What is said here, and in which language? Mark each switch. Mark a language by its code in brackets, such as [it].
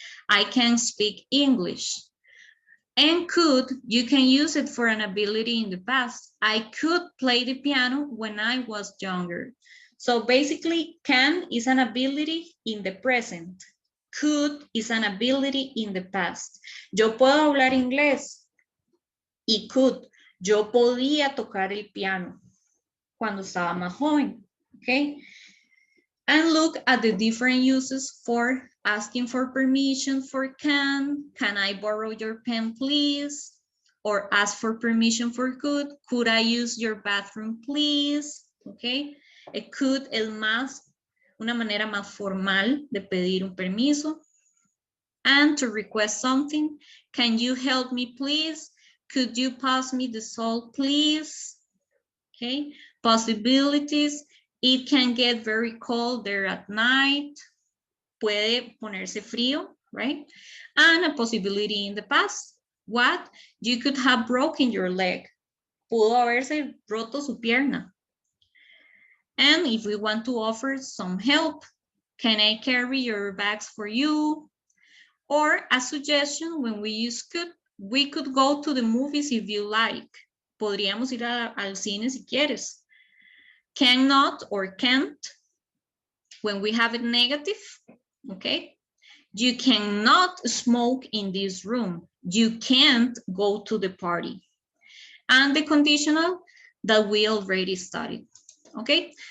[en] I can speak English. And could, you can use it for an ability in the past. I could play the piano when I was younger. So basically, can is an ability in the present. Could is an ability in the past. [es] Yo puedo hablar inglés. Y could, yo podía tocar el piano cuando estaba más joven, okay? [en] And look at the different uses for asking for permission for can I borrow your pen please? Or ask for permission for could I use your bathroom please? [es] Okay, [en] it could [es] es más, una manera más formal de pedir un permiso. [en] And to request something, can you help me please? Could you pass me the salt please? Okay, possibilities. It can get very cold there at night. [es] Puede ponerse frío, [en] right? And a possibility in the past. What? You could have broken your leg. [es] Pudo haberse roto su pierna. [en] And if we want to offer some help, can I carry your bags for you? Or a suggestion when we use could, we could go to the movies if you like. [es] Podríamos ir al cine si quieres. [en] Cannot or can't, when we have it negative, okay? You cannot smoke in this room. You can't go to the party. And the conditional that we already studied, okay?